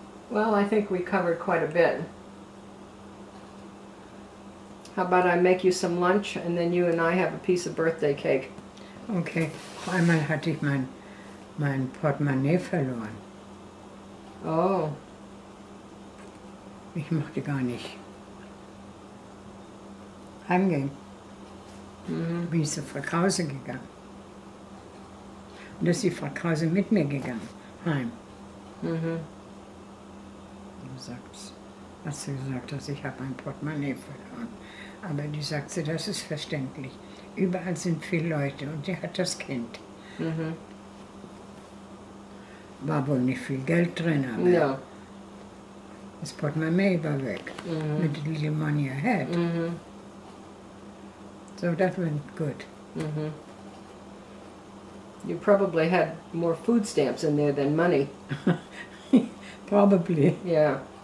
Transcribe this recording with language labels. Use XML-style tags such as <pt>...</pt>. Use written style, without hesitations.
<en>Well, I think we covered quite a bit. How about I make you some lunch and then you and I have a piece of birthday cake?</en> <de>Okay, einmal hatte ich mein Portemonnaie verloren. Oh. Ich mochte gar nicht heimgehen. Mhm. Bin ich zur Frau Krause gegangen. Und da ist die Frau Krause mit mir gegangen, heim. Mhm. Hat sie gesagt, dass ich habe mein Portemonnaie verloren. Aber die sagt sie, das ist verständlich. Überall sind viele Leute und sie hat das Kind. Mhm. War wohl nicht viel Geld drin, aber</de> <en>No.</en> <de>das Portemonnaie war weg. Mhm.</de> <en>With the little money I had. Mhm. So that went good. Mhm. You probably had more food stamps in there than money. Probably. Yeah.</en>